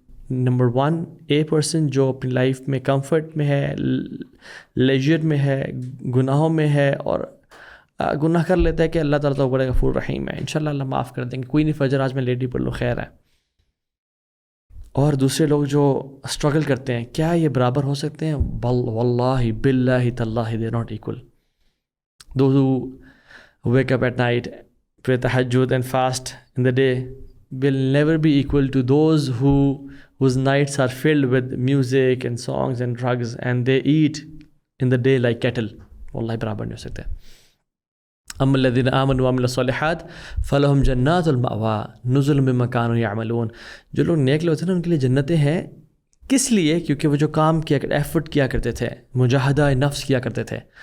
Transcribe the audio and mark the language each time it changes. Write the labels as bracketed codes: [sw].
[ur] Number 1, a person جو اپنی life میں کمفرٹ میں ہے, لیجر میں ہے, گناہوں میں ہے اور گناہ کر لیتا ہے کہ اللہ تعالیٰ تو بڑے غفور رحیم ہے, انشاءاللہ اللہ معاف کر دیں گے, کوئی نہیں فجر آج میں لیٹ ہی پڑھ لوں خیر ہے. اور دوسرے لوگ جو اسٹرگل کرتے ہیں, کیا یہ برابر ہو سکتے ہیں؟ [ar] واللہ باللہ تاللہ [en] they are not equal. Those who wake up at night, pray tahajjud and fast in the day will never be equal to those who whose nights are filled with music and songs and drugs and they eat in the day like cattle. [ur] واللہ برابر نہیں ہو سکتے. [ar] اما الذین آمنوا وعملوا الصالحات فلہم جنات المأویٰ نزلا بما کانوا یعملون. [ur] جو لوگ نیک لوگ ہوتے ہیں نا ان کے لیے جنتیں ہیں. کس لیے؟ کیونکہ وہ جو کام کیا ایفرٹ کیا کرتے تھے, مجاہدہ نفس کیا کرتے تھے.